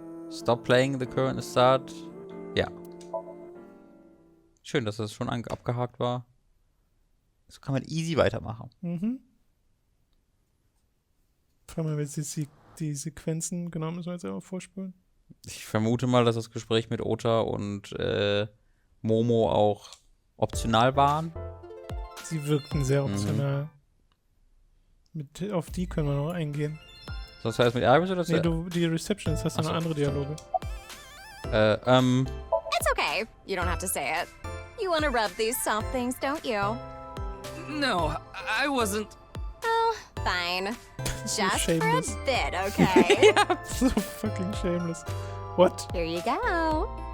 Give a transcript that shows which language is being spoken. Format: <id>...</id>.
<en>Stop playing the current start.</en> <de>Ja. Schön, dass das schon abgehakt war. So kann man easy weitermachen. Mhm. Frag mal, jetzt die Sequenzen, genau, müssen wir jetzt einfach vorspulen. Ich vermute mal, dass das Gespräch mit Ota und Momo auch optional waren. Sie wirkten sehr optional. Auf die können wir noch eingehen. Sonst heißt mit Iris oder so? Nee, die Receptionist, hast du noch andere Dialoge?</de> <en>It's okay. You don't have to say it. You want to rub these soft things, don't you? No, I wasn't. Oh, fine. Just for a shameless. bit, okay? So fucking shameless. What? Here you go.</en>